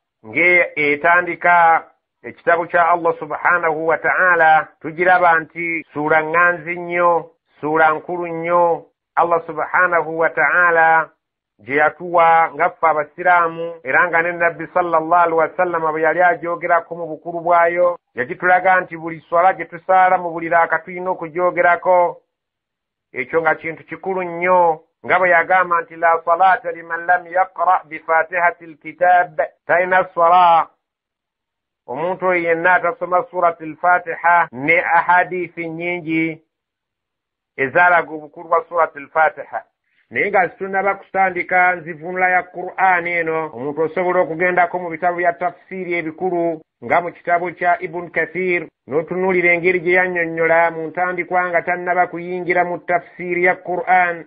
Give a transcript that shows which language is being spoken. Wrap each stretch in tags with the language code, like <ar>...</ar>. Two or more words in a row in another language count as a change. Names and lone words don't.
<lg>ng'etandika ekitabo kya allah</lg> <ar>سبحانه وتعالى</ar> <lg>tugiraba nti suura ŋŋanzi nnyo, suura nkulu nnyo. Allah</lg> <ar>سبحانه وتعالى</ar> <lg>gye yatuwa nga ffe abasiraamu era nga ne nabbi</lg> <ar>صلى الله عليه وسلم</ar> <lg>bwe yali agyogerako mu bukulu bwayo yagitulaga nti buli swala gye tusaala mu buli raaka tulina okugyogerako. Ekyo nga kintu kikulu nnyo nga bwe yagamba nti</lg> <ar>لا صلاة لمن لم يقرأ بفاتحة الكتاب,</ar> <lg>talina swala omuntu oyo yenna atasoma</lg> <ar>سورة الفاتحة.</ar> <lg>Ne ahadithi nnyingi ezaalaga obukulu bwa</lg> <ar>سورة الفاتحة.</ar> <lg>Naye nga zitunaba kutandika nzivunula ya qur'ani eno omuntu osobola okugendako mu bitabo bya tafsiri ebikulu nga mu kitabo kya ibn kathir n'otunuulira engeri gye yannyonnyola mu ntandikwa nga tannaba kuyingira mu tafsiri ya qur'an.</lg>